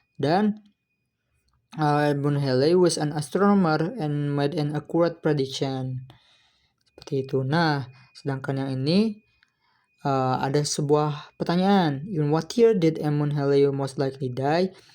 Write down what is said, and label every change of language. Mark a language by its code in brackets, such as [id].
[en] Dan Edmund Halley was an astronomer and made an accurate prediction. [id] Seperti itu. Nah, sedangkan yang ini ada sebuah pertanyaan. [en] In what year did Edmund Halley most likely die?